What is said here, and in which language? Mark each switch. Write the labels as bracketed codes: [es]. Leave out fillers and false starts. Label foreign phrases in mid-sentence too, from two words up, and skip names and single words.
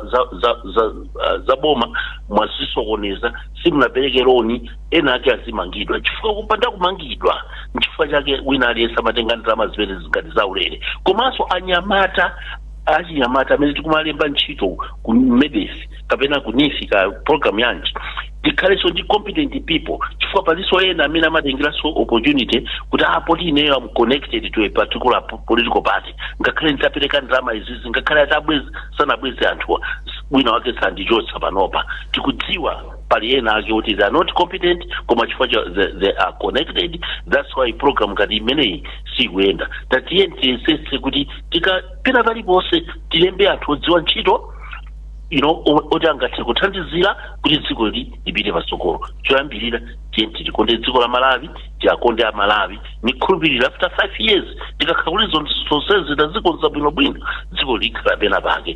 [ny] za boma mwazisokoneza simunapereke loni ena ake azimangidwa chifukwa kupanda kumangidwa nchifukwa chake wina aliyense amatenga ndalama zimene zingati zaulere komanso achinyamata amene tikumalemba ntchito ku MEDEF kapena ku NIFI ka program yanji tikhalenso ndi [en] competent people [ny] chifukwa paliso ena amene amatengeraso opportunity kuti poti ineyo [en] am connected to a particular political party [ny] ngakhale nditapereka ndalama izizi ngakhale sanabweze anthu wina wake sandichotsa panopa tikudziwa pali ena ake kuti [en] they are not competent [ny] koma chifukwa [en] they are connected that's why [ny] program ngati imeneyi sikuyenda tatiye tiyesese kuti tikapena paliponse tilembe anthu odziwa ntchito oti angathe kuthandizira kuti dziko lipite patsogolo choyambirira tikonde dziko la Malawi tiakonde Amalawi nikhulupirira [en] after 5 years [ny] tikakhala kuti zonsezi tazikonza bwinobwino dziko likhala pena pake